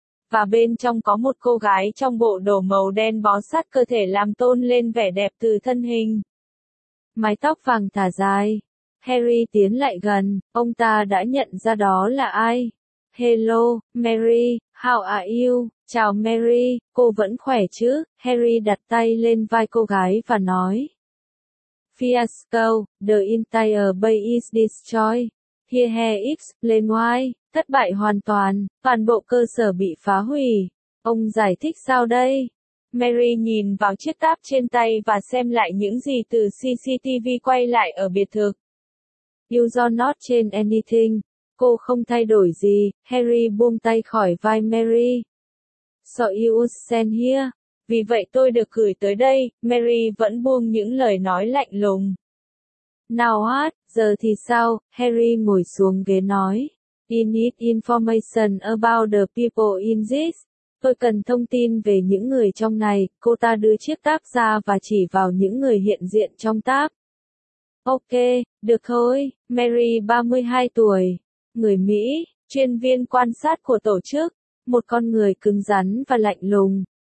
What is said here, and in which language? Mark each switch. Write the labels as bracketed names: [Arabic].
[Vietnamese] Và bên trong có một cô gái trong bộ đồ màu đen bó sát cơ thể làm tôn lên vẻ đẹp từ thân hình. Mái tóc vàng thả dài. Harry tiến lại gần, ông ta đã nhận ra đó là ai. [English] Hello, Mary, how are you? [Vietnamese] Chào Mary, cô vẫn khỏe chứ? Harry đặt tay lên vai cô gái và nói. [English] Fiasco, the entire base is destroyed. Here he explain why. [Vietnamese] Thất bại hoàn toàn bộ cơ sở bị phá hủy. Ông giải thích sao đây? Mary nhìn vào chiếc táp trên tay và xem lại những gì từ CCTV quay lại ở biệt thực. [English] You do not change anything. [Vietnamese] Cô không thay đổi gì. Harry buông tay khỏi vai Mary. [English] So you stand here. [Vietnamese] Vì vậy tôi được gửi tới đây, Mary vẫn buông những lời nói lạnh lùng. [English] Now what, [Vietnamese] giờ thì sao, Harry ngồi xuống ghế nói. [English] I need information about the people in this. [Vietnamese] Tôi cần thông tin về những người trong này, cô ta đưa chiếc táp ra và chỉ vào những người hiện diện trong táp. Ok, được thôi, Mary 32 tuổi, người Mỹ, chuyên viên quan sát của tổ chức, một con người cứng rắn và lạnh lùng.